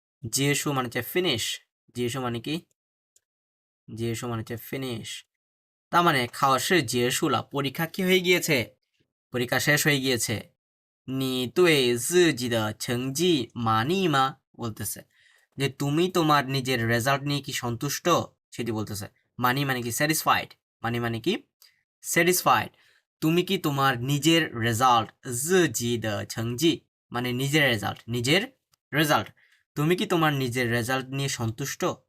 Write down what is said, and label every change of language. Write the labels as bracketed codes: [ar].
[bn] 结束মানে হচ্ছে ফিনিশ, 结束মানে কি? 结束মানে হচ্ছে ফিনিশ। তার মানে [zh] 考试结束了, [bn] পরীক্ষা কি হয়ে গিয়েছে? পরীক্ষা শেষ হয়ে গিয়েছে। [zh] 你对自己的成绩满意吗? [bn] বলতেছে যে তুমি তোমার নিজের রেজাল্ট নিয়ে কি সন্তুষ্ট? সেটি বলতেছে। মানি মানে কি? স্যাটিসফাইড। মানি মানে কি? স্যাটিসফাইড। তুমি কি তোমার নিজের রেজাল্ট, [zh] 自己的成绩 [bn] মানে নিজের রেজাল্ট, নিজের রেজাল্ট, তুমি কি তোমার নিজের রেজাল্ট নিয়ে সন্তুষ্ট?